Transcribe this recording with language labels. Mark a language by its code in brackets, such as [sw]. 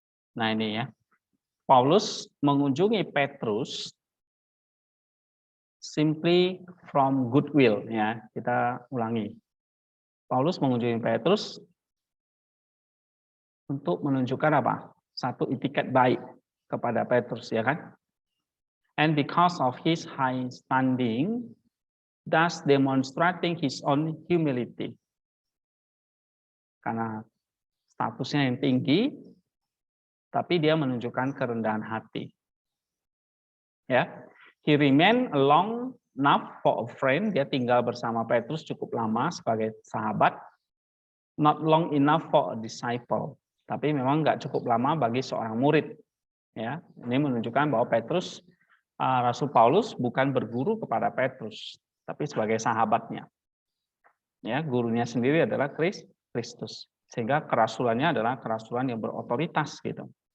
[id] Nah ini ya, Paulus mengunjungi Petrus [en] simply from goodwill [id] ya. Kita ulangi. Paulus mengunjungi Petrus untuk menunjukkan apa? Satu etiket baik kepada Petrus ya kan? [en] And because of his high standing, thus demonstrating his own humility. [id] Karena statusnya yang tinggi, tapi dia menunjukkan kerendahan hati. [en] Ya, he remained long enough for a friend. [id] Dia tinggal bersama Petrus cukup lama sebagai sahabat. [en] Not long enough for a disciple. [id] Tapi memang nggak cukup lama bagi seorang murid. Ya, ini menunjukkan bahwa Petrus, Rasul Paulus bukan berguru kepada Petrus, tapi sebagai sahabatnya. Ya, gurunya sendiri adalah Kristus. Sehingga kerasulannya adalah kerasulan yang berotoritas gitu.